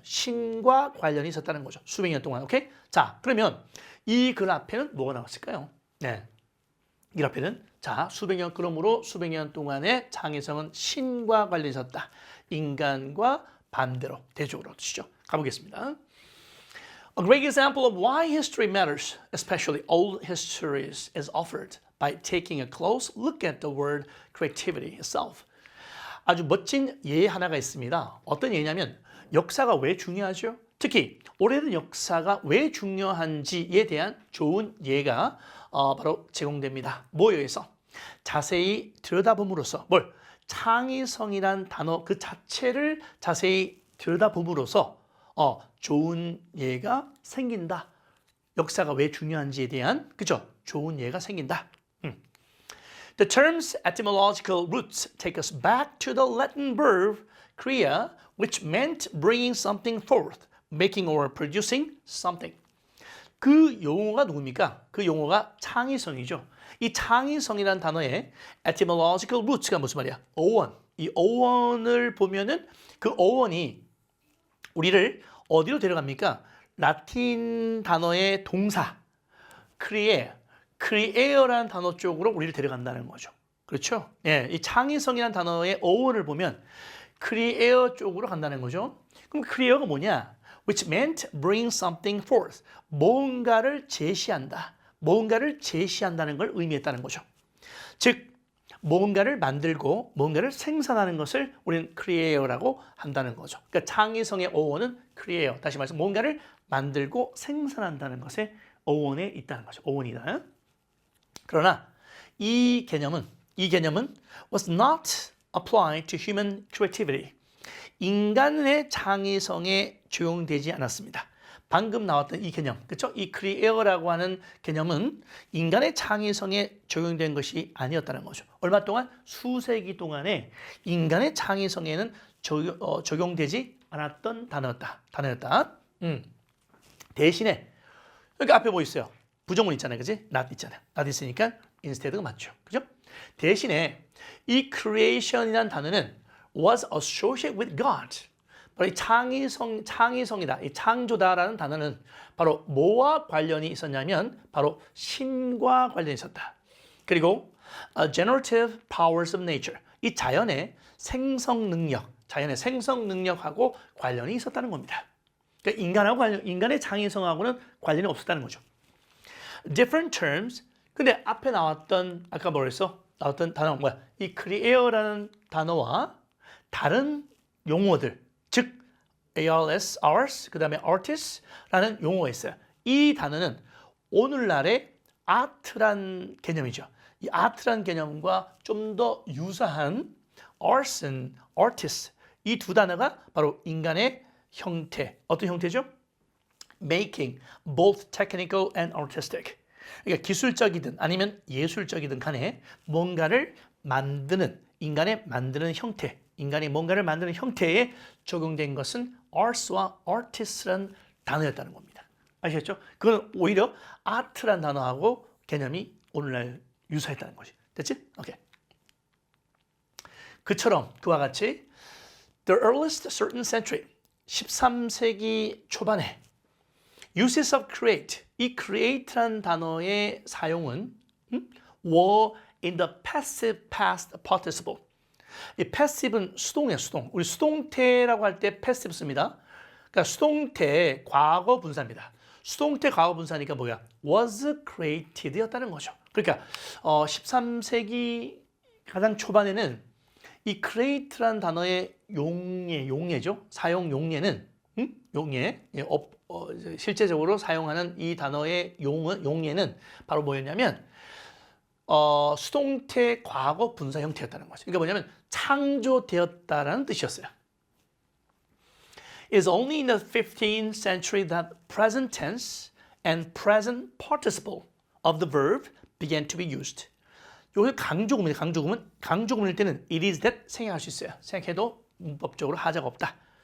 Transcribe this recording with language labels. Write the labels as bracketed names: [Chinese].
[Korean] 신과 관련이 있었다는 거죠. 수백 년 동안, 오케이? 자, 그러면 이 글 앞에는 뭐가 나왔을까요? 네, 이 앞에는 자 수백 년 그러므로 수백 년 동안의 창의성은 신과 관련이 있었다. 인간과 반대로 대조적으로 뜻이죠. 가보겠습니다. [English] A great example of why history matters, especially old histories, is offered by taking a close look at the word creativity itself. [Korean] 아주 멋진 예 하나가 있습니다. 어떤 예냐면 역사가 왜 중요하죠? 특히 오래된 역사가 왜 중요한지에 대한 좋은 예가 바로 제공됩니다. 뭐에 의해서? 자세히 들여다봄으로써 뭘? 창의성이란 단어 그 자체를 자세히 들여다봄으로써 좋은 예가 생긴다. 역사가 왜 중요한지에 대한 그죠? 좋은 예가 생긴다. [English] The term's etymological roots take us back to the Latin verb crea, which meant bringing something forth, making or producing something. [Korean] 그 용어가 누굽니까? 그 용어가 창의성이죠. 이 창의성이라는 단어의 etymological roots가 무슨 말이야? 어원. 이 어원을 보면은 그 어원이 우리를 어디로 데려갑니까? 라틴 단어의 동사 creare라는 단어 쪽으로 우리를 데려간다는 거죠. 그렇죠? 예, 이 창의성이라는 단어의 어원을 보면 create 쪽으로 간다는 거죠. 그럼 create가 뭐냐? [English] Which meant bring something forth. [Korean] 뭔가를 제시한다. 뭔가를 제시한다는 걸 의미했다는 거죠. 즉 뭔가를 만들고 뭔가를 생산하는 것을 우리는 create라고 한다는 거죠. 그러니까 창의성의 어원은 create. 다시 말해서 뭔가를 만들고 생산한다는 것에 어원에 있다는 거죠. 어원이다. 그러나 이 개념은 [English] was not applied to human creativity. [Korean] 인간의 창의성에 적용되지 않았습니다. 방금 나왔던 이 개념, 그렇죠? 이 create라고 하는 개념은 인간의 창의성에 적용된 것이 아니었다는 거죠. 얼마 동안? 수세기 동안에 인간의 창의성에는 적용되지 않았던 단어였다. 대신에 여기 앞에 뭐 있어요? 부정문 있잖아요, 그지? not 있잖아요. not 있으니까 instead가 맞죠, 그죠? 대신에 이 creation이라는 단어는 [English] was associated with God. [Korean] 바로 이 창의성이다, 이 창조다라는 단어는 바로 뭐와 관련이 있었냐면 바로 신과 관련이 있었다. 그리고 [English] generative powers of nature, [Korean] 이 자연의 생성 능력하고 관련이 있었다는 겁니다. 그러니까 인간의 창의성하고는 관련이 없었다는 거죠. [English] Different terms. [Korean] 근데 앞에 나왔던 아까 뭐랬어? 나왔던 단어가 뭐야? 이 create라는 단어와 다른 용어들, 즉 ARS, hours, 그 다음에 artist라는 용어가 있어요. 이 단어는 오늘날의 아트란 개념이죠. 이 아트란 개념과 좀 더 유사한 arts, artist 이 두 단어가 바로 인간의 형태, 어떤 형태죠? [English] Making, both technical and artistic. [Korean] 그러니까 기술적이든 아니면 예술적이든 간에 뭔가를 만드는, 인간의 만드는 형태, 인간이 뭔가를 만드는 형태에 적용된 것은 arts와 artist란 단어였다는 겁니다. 아시겠죠? 그건 오히려 아트란 단어하고 개념이 오늘날 유사했다는 거지. 됐지? 오케이. 그처럼 그와 같이 [English] the earliest certain century [Korean] 13세기 초반에 [English] uses of create [Korean] 이 create란 단어의 사용은 [English] were in the passive past participle. [Korean] 이 passive는 수동이에요, 수동. 우리 수동태라고 할 때 passive 씁니다. 그러니까 수동태 과거 분사입니다. 수동태 과거 분사니까 뭐야? was created였다는 거죠. 그러니까 13세기 가장 초반에는 이 create란 단어의 용례죠. 사용 용례는 용례, 실제적으로 사용하는 이 단어의 용례는 바로 뭐였냐면 수동태 과거 분사 형태였다는 거죠. 그러니까 뭐냐면 창조되었다라는 뜻이었어요. [English] It's only in the 15th century that present tense and present participle of the verb began to be used. [Korean] 여기 강조구문이에요. 강조구문일 때는 it is that 생략할 수 있어요. 생략해도 문법적으로 하자가 없다.